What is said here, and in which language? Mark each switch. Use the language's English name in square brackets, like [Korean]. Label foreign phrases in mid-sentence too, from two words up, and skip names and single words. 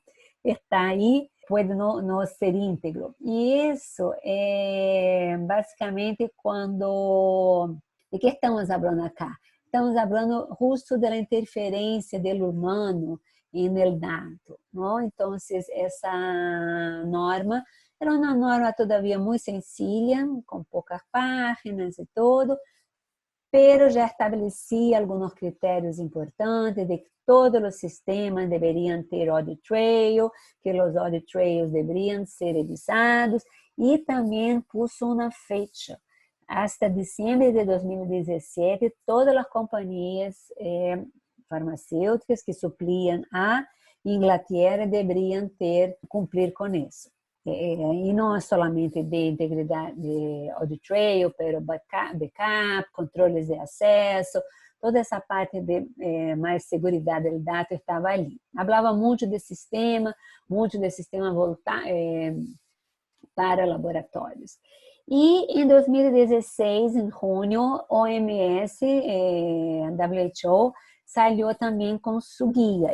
[Portuguese] Está aí, pode não ser íntegro. E isso é basicamente quando... De que estamos falando acá? Estamos falando justo da interferência do humano no dado, não? Então, essa norma [Spanish] Era una norma todavía muy sencilla, con pocas páginas y todo, pero ya establecía algunos criterios importantes de que todos los sistemas deberían ter [English] audit trail, [Spanish] que los [English] audit trails [Spanish] deberían ser revisados, y también puso una fecha. Hasta diciembre de 2017, todas las compañías farmacéuticas que suplían a Inglaterra deberían cumplir con eso. [Portuguese] E não somente de integridade de [English] audit trail, [Portuguese] pero backup, controles de acesso, toda essa parte de mais segurança do dado estava ali. Falava muito de sistema para laboratórios. E em 2016, em junho, OMS, WHO, salió também com su guia.